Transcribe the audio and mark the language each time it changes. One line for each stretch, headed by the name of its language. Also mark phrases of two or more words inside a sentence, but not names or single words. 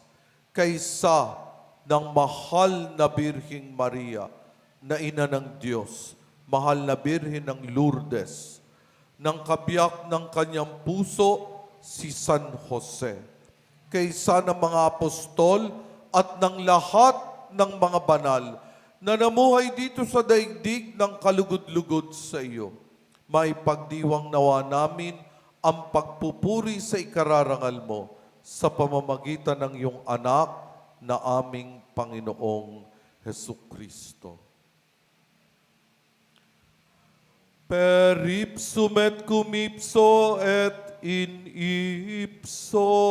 Filipino: kaysa ng mahal na Birheng Maria, na ina ng Diyos, mahal na Birhen ng Lourdes, ng kabiyak ng kanyang puso, si San Jose, kaysa ng mga apostol at ng lahat ng mga banal na namuhay dito sa daigdig ng kalugod-lugod sa iyo. May pagdiwang nawa namin ang pagpupuri sa ikararangal mo sa pamamagitan ng iyong anak na aming Panginoong Hesukristo.
Latin: Per ipsum et cum ipso et in ipso